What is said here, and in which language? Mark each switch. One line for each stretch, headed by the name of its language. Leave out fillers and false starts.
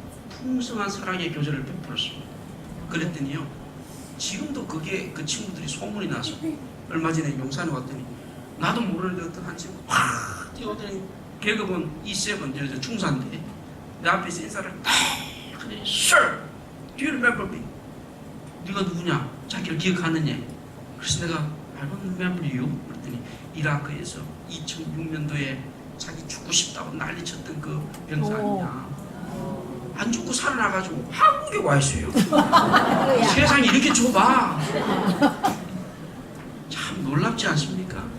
Korean: 풍성한 사랑의 교제를 베풀었습니다. 그랬더니요, 지금도 그게 그 친구들이 소문이 나서 얼마 전에 용산에 왔더니 나도 모르는데 어떤 한 친구 확 뛰어오더니 계급은 E7 저 중사인데 내 앞에서 인사를 딱 하더니
English: Sir, do you remember me?
Korean: 네가 누구냐? 자기를 기억하느냐? 그래서 내가
English: I don't remember you.
Korean: 그랬더니 이라크에서 2006년도에 자기 죽고 싶다고 난리쳤던 그 병사 아니냐? 안 죽고 살아나가지고 한국에 와 있어요. 세상이 이렇게 좁아. 참 놀랍지 않습니까?